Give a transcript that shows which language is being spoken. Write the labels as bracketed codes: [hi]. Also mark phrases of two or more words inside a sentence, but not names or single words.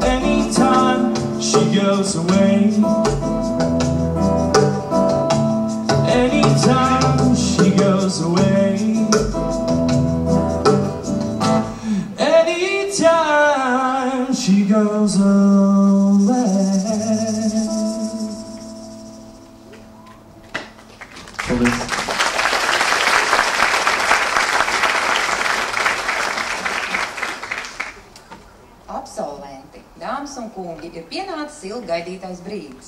[en] Anytime she goes away, anytime she goes away, anytime she goes away. [lv] Absolventi, dāmas un kungi, ir pienācis ilgi gaidītais brīdis.